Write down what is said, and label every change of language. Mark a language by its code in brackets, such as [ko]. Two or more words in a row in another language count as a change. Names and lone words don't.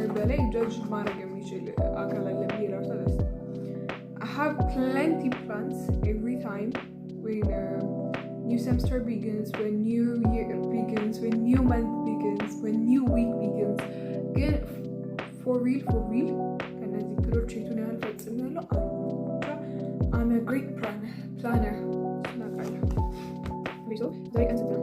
[am] በላይ ጀጅ ማድረግ የሚችል አካል አለ ብዬ እራሱ አላስብም። [en] I have plenty plans every time when new semester begins, when new year begins, when new month begins, when new week begins. [am] ግን [en] for real [am] ከነዚህ ክሮች የቱን ያህል ፈጽሜያለሁ? [en] I'm a great planner [am] እናውቃለሁ። ዛሬ ቀን ስንት ነው?